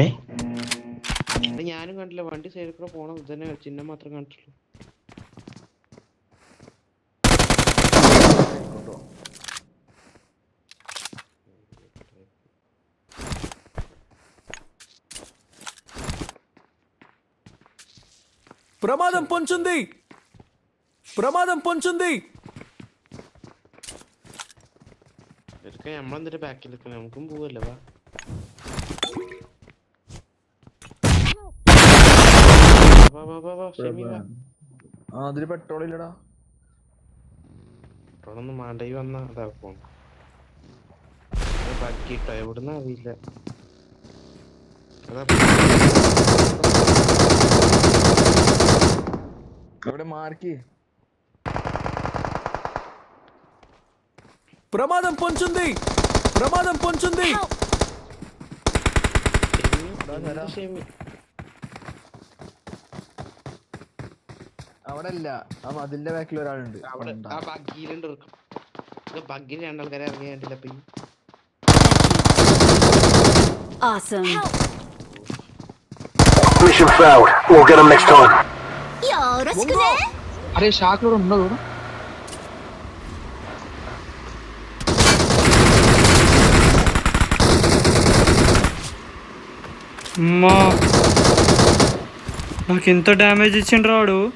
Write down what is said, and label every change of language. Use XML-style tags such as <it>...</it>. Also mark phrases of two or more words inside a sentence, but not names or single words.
<ml>ഞാനും കണ്ടില്ല, വണ്ടി സൈഡിൽ കൂടെ പോണം. ഇതന്നെ ചിഹ്നം മാത്രം കണ്ടിട്ടുള്ളൂ.</ml> <te>ప్రమాదం పొంచుంది.</te> <ml>നമ്മളെന്തിന്റെ ബാക്കിൽ നിൽക്കണം, നമുക്കും പോവല്ലേ. വാ, അതില് പെട്രോൾ ഇല്ലടാ. പെട്രോളൊന്നും മാണ്ടായി വന്നാ അതാക്കും. ബാക്കിട്ടോ എവിടുന്ന അറിയില്ല. ഇവിടെ മാർക്ക്.</ml> <te>ప్రమాదం పొంచుంది.</te> <ml>അവിടെ അല്ല, ആ മതിലിന്റെ ബാക്കിൽ ഒരാളുണ്ട്. ആ ബഗ്ഗിയിലുണ്ട്. ബഗ്ഗിൽ 2 ആൾക്കാരെ ഇറങ്ങിയിട്ടില്ല.</ml> <en>Awesome. Mission failed. We'll get them next time.</en> <te>అరే షాక్ లో ఉండదు. అమ్మా, నాకు ఎంత డ్యామేజ్ ఇచ్చిండ్రు వాడు.</te>